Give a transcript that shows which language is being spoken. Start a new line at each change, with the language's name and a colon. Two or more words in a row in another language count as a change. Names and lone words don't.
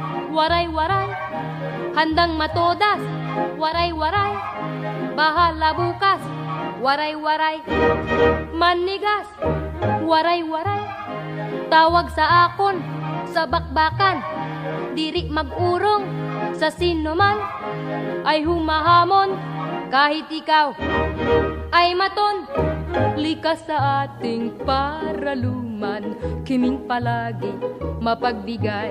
Filipino: waray-waray, handang matodas, waray-waray, bahala bukas, waray-waray, manigas, waray-waray,
Waray: tawag sa akon,
Filipino: sa bakbakan,
Waray: diri mag-urong,
Filipino: sa sinuman, ay humahamon, kahit ikaw ay maton, likas sa ating paraluman, kiming palagi mapagbigay.